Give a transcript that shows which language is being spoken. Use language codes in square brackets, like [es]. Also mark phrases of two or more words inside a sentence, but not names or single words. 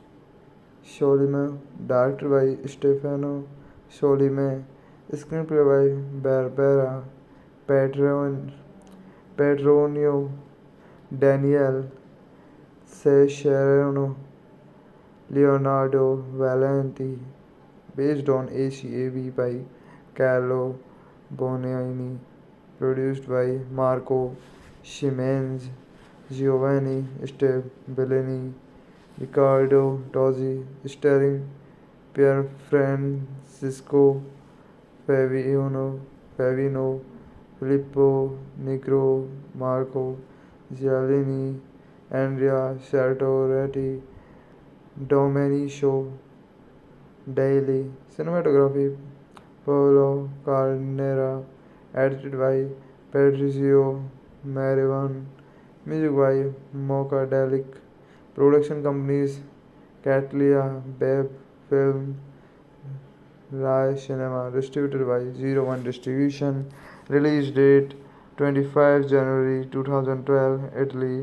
[en] directed by Stefano Sollima, screenplay by Barbara Petronio, Daniel Sciarrino, Leonardo Valenti, based on ACAB by Carlo Boniani, produced by Marco Schimenez, Giovanni Stebellini, Riccardo Tozzi, starring Pier Francisco Favino, Filippo Negro, Marco Giallini, Andrea Sartoretti, Domenico Daily. Cinematography Paolo Carnera. Edited by Patrizio Marivan. Music by Mocadelic. Production companies Catlia, Babe Film, Rai Cinema. Distributed by Zero One Distribution. Release date 25 January 2012, Italy.